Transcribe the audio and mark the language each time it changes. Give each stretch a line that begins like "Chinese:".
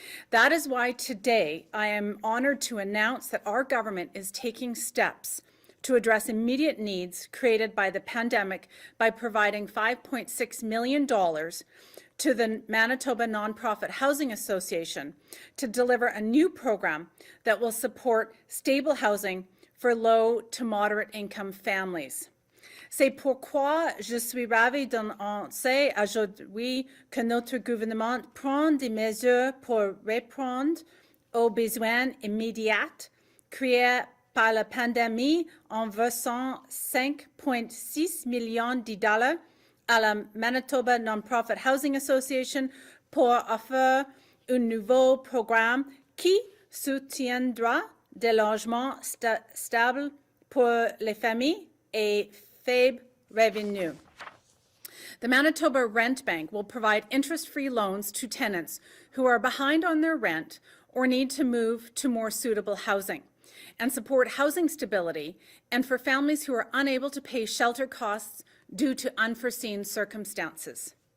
English: That is why today I am honored to announce that our government is taking steps to address immediate needs created by the pandemic by providing $5.6 million to the Manitoba Nonprofit Housing Association to deliver a new program that will support stable housing for low to moderate income families.
French: C'est pourquoi je suis ravie d'annoncer aujourd'hui que notre gouvernement prend des mesures pour répondre aux besoins immédiats créés par la pandémie en versant $5.6 millions à la Manitoba Nonprofit Housing Association pour offrir un nouveau programme qui soutiendra des logements stables pour les familles et faible revenue.
English: The Manitoba Rent Bank will provide interest-free loans to tenants who are behind on their rent or need to move to more suitable housing, and support housing stability and for families who are unable to pay shelter costs due to unforeseen circumstances.